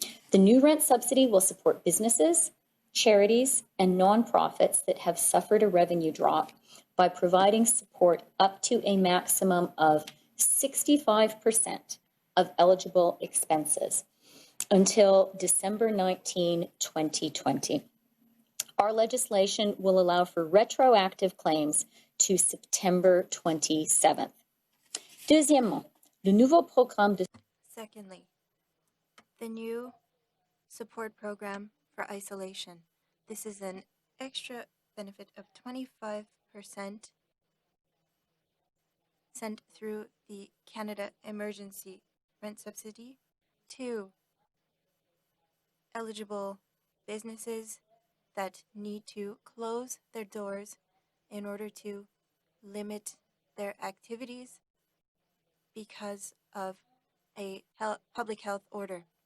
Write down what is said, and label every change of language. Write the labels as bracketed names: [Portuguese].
[English] The new rent subsidy will support businesses, charities, and nonprofits that have suffered a revenue drop by providing support up to a maximum of 65% of eligible expenses until December 19, 2020. Our legislation will allow for retroactive claims to September 27th. [French] Deuxièmement, le nouveau programme de... [English] Secondly, the new support program for isolation. This is an extra benefit of 25% sent through the Canada Emergency Rent Subsidy to eligible businesses that need to close their doors in order to limit their activities because of a public health order.